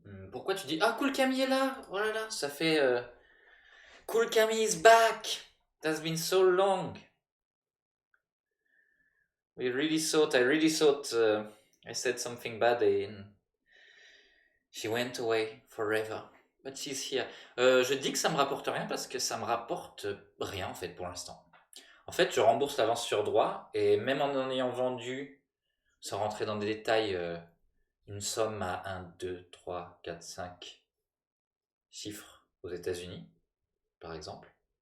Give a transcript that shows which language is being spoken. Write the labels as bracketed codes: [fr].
[fr] Pourquoi tu dis ah cool Camille est là? Oh là là, ça fait cool Camille [en] is back. It has been so long. I really thought I said something bad and she went away forever. But she's here. [fr] Je dis que ça me rapporte rien parce que ça me rapporte rien en fait pour l'instant. En fait, je rembourse l'avance sur droit et même en ayant vendu, sans rentrer dans des détails, une somme à 1, 2, 3, 4, 5 chiffres aux États-Unis, par exemple.